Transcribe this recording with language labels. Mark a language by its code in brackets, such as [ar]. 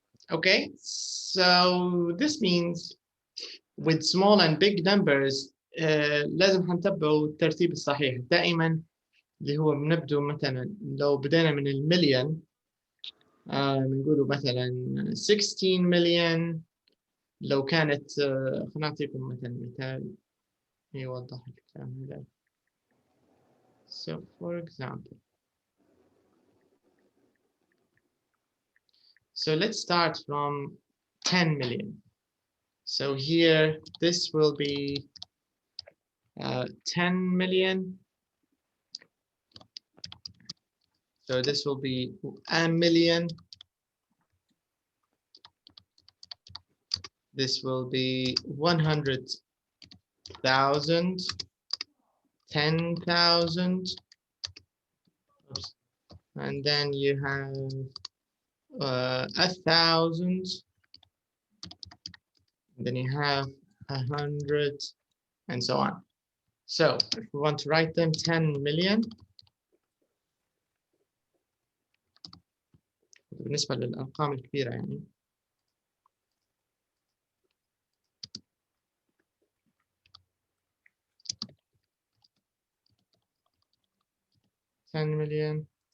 [en] Okay, so this means with small and big numbers [ar] لازم هنتبعوا الترتيب الصحيح دائما اللي هو بنبدو مثلا لو بدينا من المليون بنقولوا مثلا 16 مليون لو كانت خلينا نعطيكم مثلا مثال يوضح الكلام هذا. [en] So for example, so let's start from 10 million. So here, this will be 10 million. So this will be a million. This will be 100,000, 10,000. And then you have 1,000. Then you have 100, and so on. So if we want to write them, 10 million. [ar] بالنسبة للأرقام الكبيرة يعني. [en] $10 million.